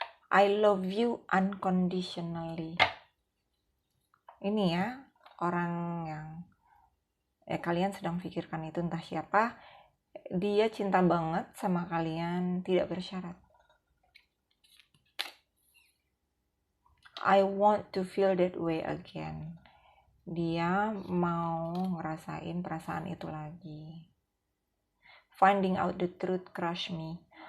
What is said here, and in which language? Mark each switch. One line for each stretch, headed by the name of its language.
English: I love you unconditionally.
Indonesian: Ini ya, orang yang kalian sedang pikirkan itu, entah siapa, dia cinta banget sama kalian, tidak bersyarat.
English: I want to feel that way again.
Indonesian: Dia mau ngerasain perasaan itu lagi.
English: Finding out the truth crush me.